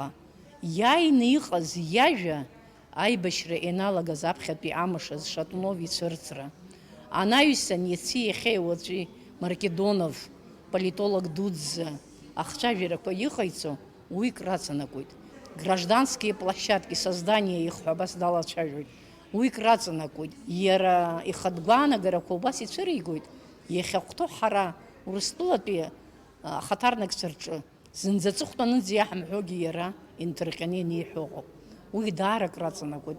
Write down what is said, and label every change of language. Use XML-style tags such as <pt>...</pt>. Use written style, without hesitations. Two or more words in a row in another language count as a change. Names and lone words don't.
<ab>Иааины иҟаз иажәа аибашьра ианалагаз аԥхьатәи амышаз Шатунов ицәырҵра. Анаҩсан иаци иахьеи уаҵәи Маркедонов политолог дуӡӡа ахцәажәарақәа иҟаиҵо уик раҵанакуеит.</ab> <ru>Гражданские площадки создания их</ru> <ab>абас далацәажәоит. Уик раҵанакуеит. Иара ихатә гәаанагарақәа убас ицәыригоит. Иахьахәҭоу ҳара Урыстәылатәи ахаҭарнакцәа рҿы зынӡа аҵыхәтәанынӡа иаҳамҳәогьы иара инҭырҟьаны ианиҳәо ыҟоуп. Уи даарак раҵанакуеит.</ab>